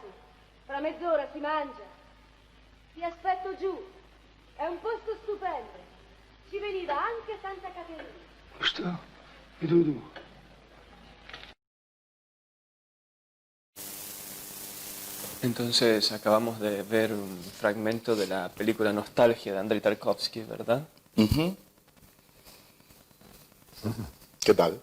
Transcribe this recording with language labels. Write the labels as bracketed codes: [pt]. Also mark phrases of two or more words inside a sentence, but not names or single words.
[it] Fra mezz'ora si mangia. Ti aspetto giù. È un posto stupendo. Ci veniva anche Santa Caterina. [ru] Что? Иду. [es] Entonces acabamos de ver un fragmento de la película Nostalgia de Andrei Tarkovsky, ¿verdad? Ujú. ¿Qué tal?